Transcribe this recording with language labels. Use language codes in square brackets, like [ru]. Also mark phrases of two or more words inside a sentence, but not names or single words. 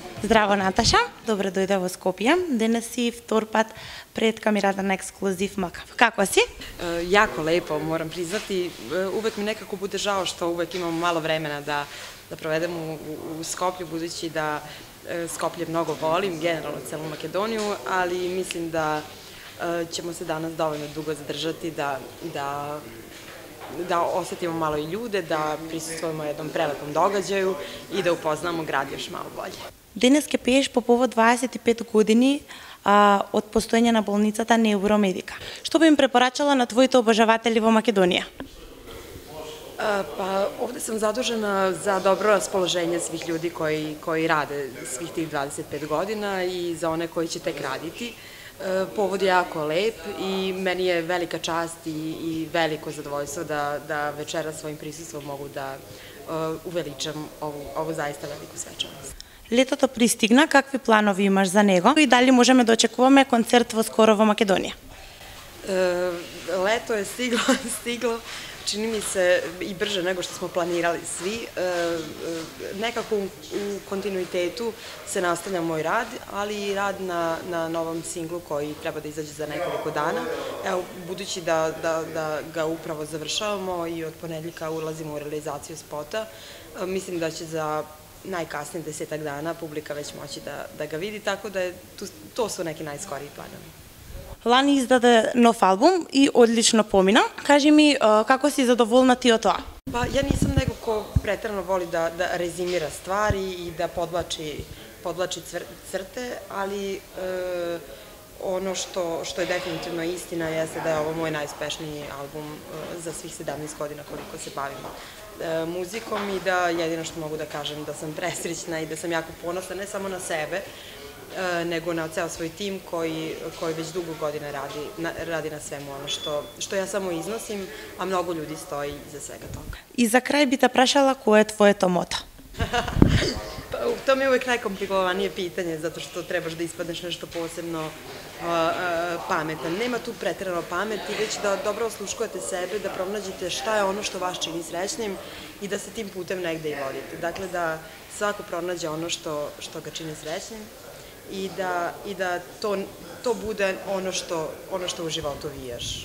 [mk] Здраво, Наташа. Добре дојде во Скопје. Денес си втор пат пред камерата на Ексклузив МК. Како си? [sr] Jako lepo, moram priznati. Uvek mi nekako bude žao što uvek imamo malo vremena da provedem u Skoplju, budući da Skoplje mnogo volim, generalno celu Makedoniju, ali mislim da ćemo se danas dovoljno dugo zadržati, da osetimo malo i ljude, da prisustvujemo jednom prelepom događaju i da upoznamo grad još malo bolje. [mk] Денес ќе пееш по повод 25 години од постоење на болницата Невромедика. Што би им препорачала на твоите обожаватели во Македонија? [sr] Pa ovde sam zadužena za dobro raspoloženje svih ljudi koji rade svih tih 25 godina i za one koji će tek raditi. Povod je jako lep i meni je velika čast i veliko zadovoljstvo da večera svojim prisustvom mogu da uveličam ovu zaista veliku svečanost. [mk] Летото пристигна, какви планови имаш за него и дали можеме да очекуваме концерт во скоро во Македонија? [sr] Leto je stiglo, čini mi se i brže nego što smo planirali svi. Nekako u kontinuitetu se nastavlja moj rad, ali i rad na novom singlu koji treba da izađe za nekoliko dana. Evo, budući da ga upravo završavamo i od ponedeljka ulazimo u realizaciju spota, mislim da će za najkasnije 10 dana publika već moći da ga vidi, tako da to su neki najskoriji planovi. [mk] Лани издаде нов албум и одлично помина. Кажи ми, како си задоволна ти од тоа? [sr] Pa ja nisam neko ko preterano voli da rezimira stvari i da podvlači crte, ali ono što je definitivno istina jeste da je ovo moj najuspešniji album za svih 17 godina koliko se bavim muzikom i da jedino što mogu da kažem da sam presrećna i da sam jako ponosna ne samo na sebe, nego na ceo svoj tim koji već dugo godina radi na svemu ono što ja samo iznosim, a mnogo ljudi stoji iza svega toga. [mk] И за крај би те прашала кој е твоето мото? [sr] To mi je uvek najkomplikovanije pitanje, zato što trebaš da ispadneš nešto posebno pametan. Nema tu preterano pameti, već da dobro osluškujete sebe, da pronađete šta je ono što vas čini srećnim i da se tim putem negde i vodite. Dakle, da svako pronađe ono što ga čini srećnim i da to bude ono što u životu vijaš.